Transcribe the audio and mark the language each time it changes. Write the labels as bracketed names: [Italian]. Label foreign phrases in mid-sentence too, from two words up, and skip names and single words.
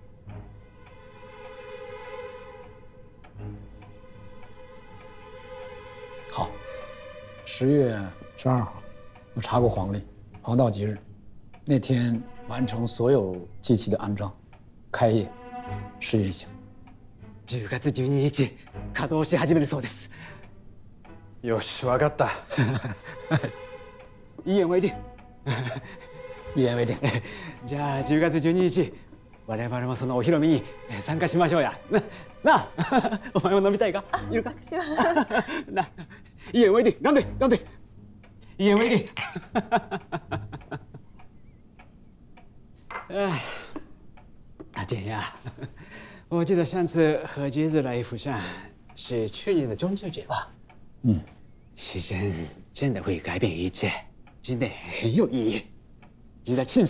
[Chinese] 好，10月12号，我查过黄历，黄道吉日，那天完成所有祭器的安装，开业试运行。 [Japanese] 10月12 日稼働し始めるそうです。よし、わかった。 [Chinese] 一言为定。一言为定。 [Japanese] じゃあ10月12日、我々もそのお披露目に参加しましょうや。なあ、お前も飲みたいか？いるか？私は。な、 [Chinese] 一言为定，干杯，干杯！一言为定。哎，大姐呀，我记得上次和橘子来釜山是去年的中秋节吧？时间真的会改变一切，真的很有意义，值得庆祝。